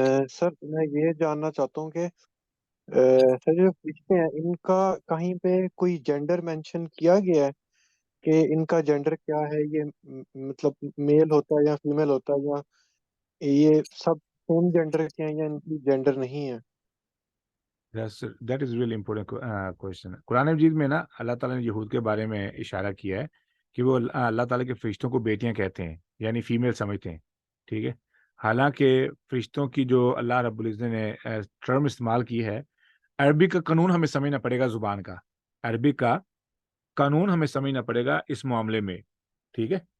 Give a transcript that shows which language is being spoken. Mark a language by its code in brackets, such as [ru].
[ur] سر میں یہ جاننا چاہتا ہوں کہ سر جو فرشتے ہیں ان کا کہیں پہ کوئی جینڈر مینشن کیا گیا ہے کہ ان کا جینڈر کیا ہے، یہ مطلب میل ہوتا ہے یا فیمیل ہوتا ہے، یا یہ سب سیم جینڈر کے ہیں یا ان کی جینڈر نہیں ہے؟ [en] That is really important question. [ur] قرآن مجید میں نا اللہ تعالیٰ نے یہود کے بارے میں اشارہ کیا ہے کہ وہ اللہ تعالیٰ کے فرشتوں کو بیٹیاں کہتے ہیں، یعنی فیمیل سمجھتے ہیں، ٹھیک ہے. حالانکہ فرشتوں کی جو اللہ رب العزت نے ٹرم استعمال کی ہے، عربی کا قانون ہمیں سمجھنا پڑے گا، زبان کا عربی کا قانون ہمیں سمجھنا پڑے گا اس معاملے میں، ٹھیک ہے.